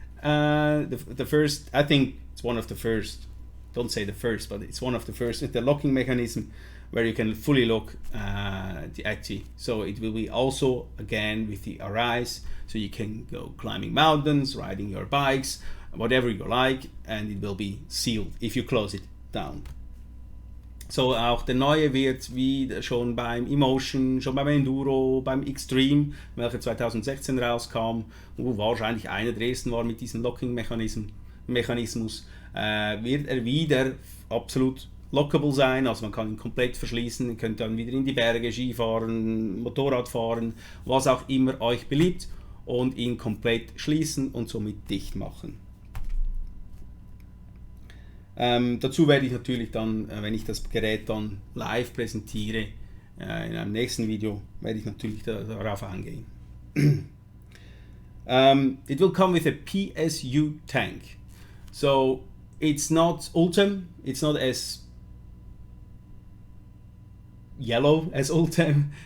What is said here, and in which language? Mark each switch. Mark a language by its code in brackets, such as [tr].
[en] The first, I think it's one of the first, don't say the first, but it's one of the first with the locking mechanism where you can fully lock the ATI. So it will be also again with the Arise, so you can go climbing mountains, riding your bikes, whatever you like, and it will be sealed if you close it down. [de] So auch der neue wird wie schon beim Emotion, schon beim Enduro, beim Extreme, welcher 2016 rauskam, wo wahrscheinlich einer der ersten war mit diesem Locking-Mechanismus, wird er wieder absolut lockable sein, also man kann ihn komplett verschließen, ihr könnt dann wieder in die Berge, Skifahren, Motorrad fahren, was auch immer euch beliebt, und ihn komplett schließen und somit dicht machen. Dazu werde ich natürlich dann, wenn ich das Gerät dann live präsentiere, in einem nächsten Video, werde ich natürlich darauf eingehen. [en] It will come with a PSU tank. So it's not Ultem, it's not as yellow as Ultem.